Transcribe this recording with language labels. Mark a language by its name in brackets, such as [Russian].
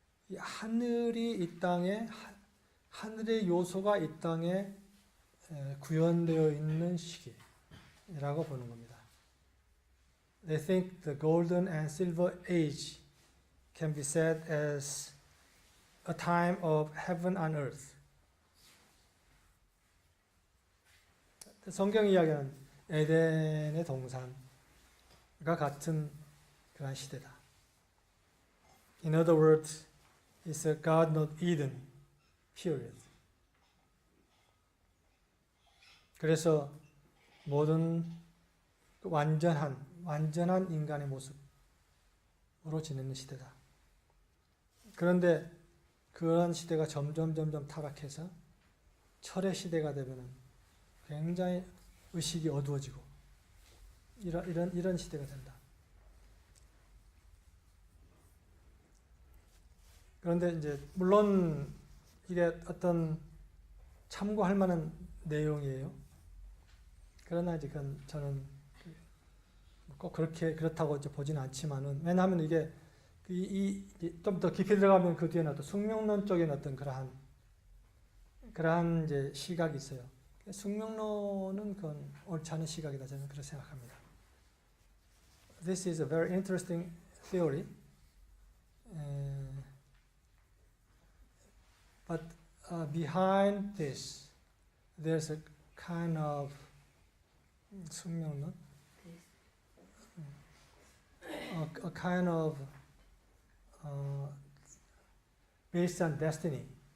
[Korean] 이 하늘이 이 땅에, 하늘의 요소가 이 땅에 구현되어 있는 시기라고 보는 겁니다. [English] They think the golden and silver age can be said as a time of heaven and earth. [Korean] 성경 이야기는 에덴의 동산과 같은 그런 시대다. [English] In other words, it's a Garden of Eden period. [Korean] 그래서 모든 완전한 인간의 모습으로 지내는 시대다. 그런데 그런 시대가 점점 타락해서 철의 시대가 되면은 굉장히 의식이 어두워지고 이런 시대가 된다. 그런데 이제 물론 이게 어떤 참고할 만한 내용이에요. 그러나 이제 그건 저는 꼭 그렇다고 이제 보지는 않지만은, 왜냐하면 이게 좀 더 깊이 들어가면 그 뒤에는 어떤 숙명론적인 어떤 그러한 이제 시각이 있어요. 숙명론은 그건 옳지 않은 시각이다, 저는 그렇게 생각합니다. [English] This is a very interesting theory, but behind this, there's a kind of 숙명론, a kind of based on destiny.